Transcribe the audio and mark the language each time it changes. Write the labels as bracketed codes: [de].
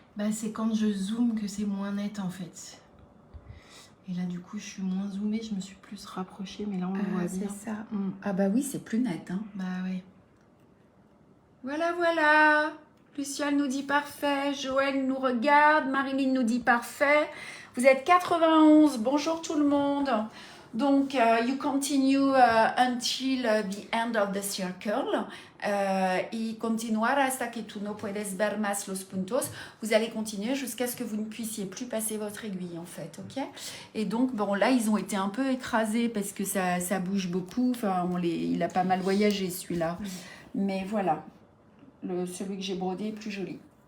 [fr] Bah, c'est quand je zoome que c'est moins net en fait. Et là, du coup, je suis moins zoomée, je me suis plus rapprochée, mais là, on le voit bien. C'est ça. Ah bah oui, c'est plus net. Hein. Bah ouais. Voilà, voilà. Luciane nous dit parfait. Joël nous regarde. Marilyn nous dit parfait. Vous êtes 91. Bonjour tout le monde. [en] Donc, you continue until the end of the circle. [es] Y continuar hasta que tú no puedes ver más los puntos. [fr] Vous allez continuer jusqu'à ce que vous ne puissiez plus passer votre aiguille, en fait, ok? Et donc, bon, là, ils ont été un peu écrasés parce que ça bouge beaucoup. Enfin, il a pas mal voyagé, celui-là. Mais voilà. Celui que j'ai brodé est plus joli.